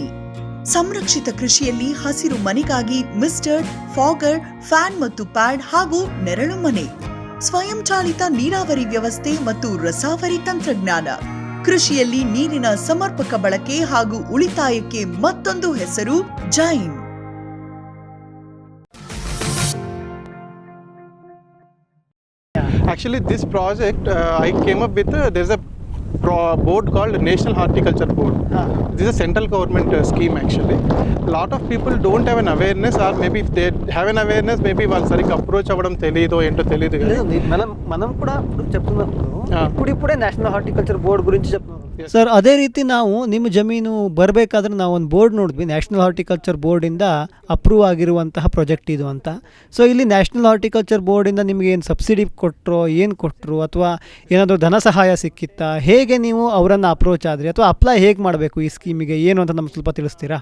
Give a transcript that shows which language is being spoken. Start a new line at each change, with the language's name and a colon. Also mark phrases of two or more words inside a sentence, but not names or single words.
Kannada: ಸಂರಕ್ಷಿತ ಕೃಷಿಯಲ್ಲಿ ಹಸಿರು ಮನೆಗಾಗಿ ಮಿಸ್ಟರ್, ಫಾಗರ್, ಫ್ಯಾನ್ ಮತ್ತು ಪ್ಯಾಡ್ ಹಾಗೂ ನೆರಳು ಮನೆ, ಸ್ವಯಂಚಾಲಿತ ನೀರಾವರಿ ವ್ಯವಸ್ಥೆ ಮತ್ತು ರಸಾವರಿ ತಂತ್ರಜ್ಞಾನ. ಕೃಷಿಯಲ್ಲಿ ನೀರಿನ ಸಮರ್ಪಕ ಬಳಕೆ ಹಾಗೂ ಉಳಿತಾಯಕ್ಕೆ ಮತ್ತೊಂದು ಹೆಸರು ಜೈನ್.
English: Actually, this project I came up with. There's a board called National Horticulture Board. This is a central government scheme actually. A lot of people don't have an awareness, or maybe if they have an awareness, maybe
Telugu: వాళ్ళు సరిగ్గా అప్రోచ్ అవ్వడం తెలియదు ఏంటో తెలియదు కదా. మనం కూడా చెప్తున్నప్పుడు ఇప్పుడే నేషనల్ హార్టికల్చర్ బోర్డ్ గురించి చెప్తున్నాం ಸರ್.
Kannada: ಅದೇ ರೀತಿ ನಾವು ನಿಮ್ಮ ಜಮೀನು ಬರಬೇಕಾದ್ರೆ ನಾವು ಒಂದು ಬೋರ್ಡ್ ನೋಡಿದ್ವಿ, ನ್ಯಾಷನಲ್ ಹಾರ್ಟಿಕಲ್ಚರ್ ಬೋರ್ಡಿಂದ ಅಪ್ರೂವ್ ಆಗಿರುವಂತಹ ಪ್ರಾಜೆಕ್ಟ್ ಇದು ಅಂತ. ಸೊ ಇಲ್ಲಿ ನ್ಯಾಷನಲ್ ಹಾರ್ಟಿಕಲ್ಚರ್ ಬೋರ್ಡಿಂದ ನಿಮಗೆ ಏನು ಸಬ್ಸಿಡಿ ಕೊಟ್ಟರು, ಏನು ಕೊಟ್ಟರು, ಅಥವಾ ಏನಾದರೂ ಧನ ಸಹಾಯ ಸಿಕ್ಕಿತ್ತಾ, ಹೇಗೆ ನೀವು ಅವರನ್ನು ಅಪ್ರೋಚ್ ಆದ್ರಿ, ಅಥವಾ ಅಪ್ಲೈ ಹೇಗೆ ಮಾಡಬೇಕು ಈ ಸ್ಕೀಮಿಗೆ ಏನು ಅಂತ ನಮ್ಗೆ ಸ್ವಲ್ಪ ತಿಳಿಸ್ತೀರಾ?